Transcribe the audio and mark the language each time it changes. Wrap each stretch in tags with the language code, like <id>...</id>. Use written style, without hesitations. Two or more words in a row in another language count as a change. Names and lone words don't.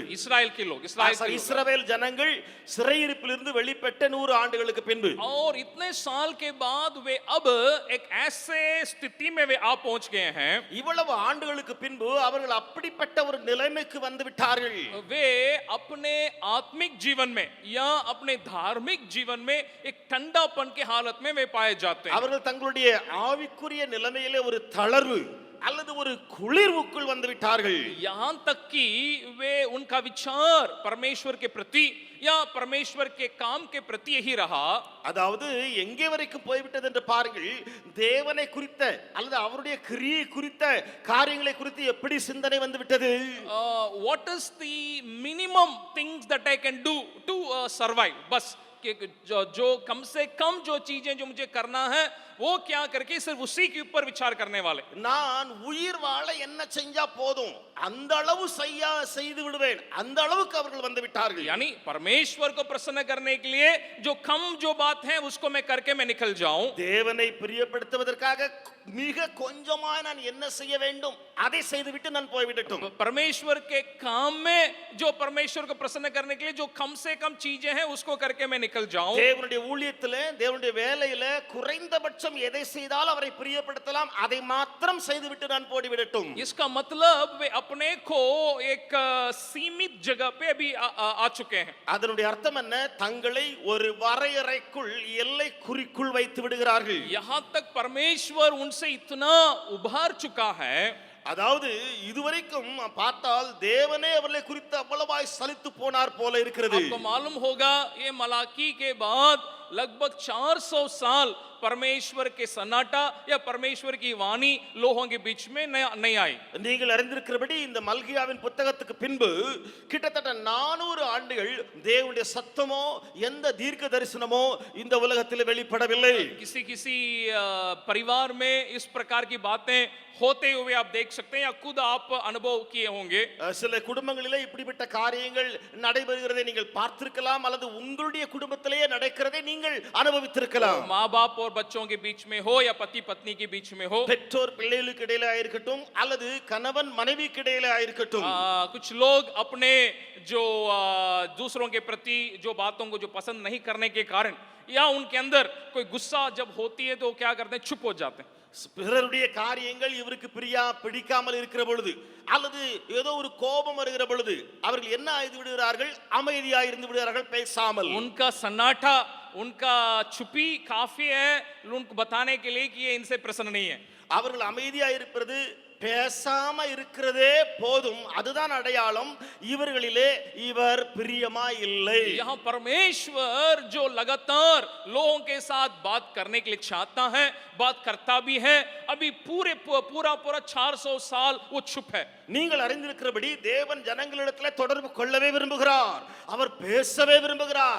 <hi>इस्राएल के लोग,</hi> <ta>இஸ்ரவேல் ஜனங்கள் சிறையிருப்பிலிருந்து வெளிப்பட்ட 100 ஆண்டுகளுக்கு பின்பு,</ta> <hi>और इतने साल के बाद वे अब एक ऐसे स्थिति में वे आ पहुंच गए हैं,</hi> <ta>இவ்வளவு ஆண்டுகளுக்கு பின்பு அவர்கள் அப்படிப்பட்ட ஒரு நிலைமைக்கு வந்து விட்டார்கள்.</ta> <hi>वे अपने आत्मिक जीवन में या अपने धार्मिक जीवन में एक ठंडापन के हालत में वे पाए जाते हैं।</hi> <ta>அவர்கள் தங்களுடைய ஆவிக்குரிய நிலைமையிலே ஒரு தளர்வு அல்லது ஒரு குளிர்வுக்குள் வந்து விட்டார்கள்.</ta> <hi>यहां तक कि वे उनका विचार परमेश्वर के प्रति या परमेश्वर के काम के प्रति यही रहा।</hi> <ta>அதாவது எங்கே வரைக்கும் போய்விட்டது என்று பாருங்கள், தேவனை குறித்த அல்லது அவருடைய கிரியை குறித்த காரியங்களை குறித்து எப்படி சிந்தனை வந்து விட்டது.</ta> <en>What is the minimum things that I can do to survive?</en> <hi>बस जो कम से कम जो चीजें जो मुझे करना है वो क्या करके सिर्फ उसी के ऊपर विचार करने वाले।</hi> <ta>நான் உயிர் வாழ என்ன செஞ்சா போதும், அந்த அளவு செய்து விடுவேன், அந்த அளவுக்கு அவர்கள் வந்து விட்டார்கள்.</ta> <hi>यानी परमेश्वर को प्रसन्न करने के लिए जो कम जो बात है उसको मैं करके मैं निकल जाऊं।</hi> <ta>தேவனை பிரியப்படுத்துவதற்காக மிக கொஞ்சமாய் நான் என்ன செய்ய வேண்டும் அதை செய்துவிட்டு நான் போய்விடட்டும்.</ta> <hi>परमेश्वर के काम में जो परमेश्वर को प्रसन्न करने के लिए जो कम से कम चीजें हैं उसको करके मैं निकल जाऊं।</hi> <ta>தேவனுடைய ஊழியத்திலே தேவனுடைய வேலையிலே குறைந்தபட்சம் எதை செய்தால் அவரை பிரியப்படுத்தலாம் அதை மாத்திரம் செய்துவிட்டு நான் போய்விடட்டும்.</ta> <hi>इसका मतलब वे अपने को एक सीमित जगह पे अभी आ चुके हैं।</hi> <ta>அதனுடைய அர்த்தம் என்ன? தங்களை ஒரு வரையறைக்குள் எல்லை குறிக்குள் வைத்து விடுகிறார்கள்.</ta> <hi>यहां तक परमेश्वर उनसे इतना उभार चुका है,</hi> <ta>அதாவது இதுவரைக்கும் பார்த்தால் தேவனே அவர்களை குறித்து அவ்வளவாய் சலித்து போனார் போல இருக்கிறது.</ta> <hi>आपको मालूम होगा ये मलाकी के बाद लगभग 400 साल परमेश्वर के सन्नाटा या परमेश्वर की वाणी लोगों के बीच में नहीं आई।</hi> <ta>நீங்கள் அறிந்திருக்கிறபடி இந்த மல்கியாவின் புத்தகத்துக்கு பின்பு கிட்டத்தட்ட 400 ஆண்டுகள் தேவனுடைய சத்தமோ எந்த தீர்க்க தரிசனமோ இந்த உலகத்தில் வெளிப்படவில்லை.</ta> <hi>किसी किसी परिवार में इस प्रकार की बातें होते हुए आप देख सकते हैं या खुद आप अनुभव किए होंगे।</hi> <ta>சில குடும்பங்களிலே இப்படிப்பட்ட காரியங்கள் நடைபெறுகிறதை நீங்கள் பார்த்திருக்கலாம் அல்லது உங்களுடைய குடும்பத்திலேயே நடக்கிறதை நீங்கள் அனுபவித்திருக்கலாம்.</ta> <hi>माँ बाप और बच्चों के बीच में हो या पति पत्नी के बीच में हो,</hi> <ta>பெற்றோர் பிள்ளைகளுக்கு இடையில ஆயிருக்கட்டும் அல்லது கணவன் மனைவிக்கு இடையில ஆயிருக்கட்டும்,</ta> <hi>कुछ लोग अपने जो दूसरों के प्रति जो बातों को जो पसंद नहीं करने के कारण या उनके अंदर कोई गुस्सा जब होती है तो क्या करते हैं, चुप हो जाते हैं।</hi> <ta>பிறருடைய காரியங்கள் இவருக்கு பிடிக்காமல் இருக்கிற பொழுது அல்லது ஏதோ ஒரு கோபம் வருகிற பொழுது அவர்கள் என்ன ஆய்ந்து விடுகிறார்கள், அமைதியா இருந்து விடுகிறார்கள், பேசாமல்.</ta> <hi>उनका सन्नाटा उनका छुपी काफी है उनको बताने के लिए कि ये इनसे प्रसन्न नहीं है।</hi> <ta>அவர்கள் அமைதியா இருப்பது பேசாம இருக்கிறதே போதும், அதுதான் அடையாளம் இவர்களிலே இவர் பிரியமா இல்லை.</ta> <hi>यहाँ परमेश्वर जो लगातार लोगों के साथ बात करने के लिए चाहता है, बात करता भी है, अभी पूरा 400 साल वो चुप है।</hi> <ta>நீங்கள் அறிந்திருக்கிறபடி தேவன் ஜனங்களிடத்தில் தொடர்பு கொள்ளவே விரும்புகிறார், அவர் பேசவே விரும்புகிறார்.</ta>